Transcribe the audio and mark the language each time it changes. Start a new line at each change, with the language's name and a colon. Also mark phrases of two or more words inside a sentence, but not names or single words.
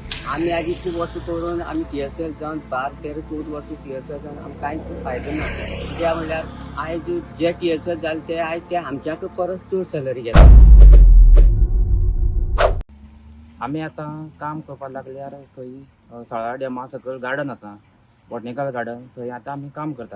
Konkani: आम्ही आधी खूप वर्ष करून आम्ही TSL जाऊन 12-13-14 वर्ष TSL जाऊन आम्ही कांयच फायदो ना. कित्याक म्हणल्यार आयज जे TSL जाले ते आयज ते आमच्याक परस चड सॅलरी घेता. आमी आतां काम करपाक लागल्यार थंय साळार डॅमा सकयल गार्डन आसा, बॉटनिकल गार्डन, थंय आतां आमी काम करता.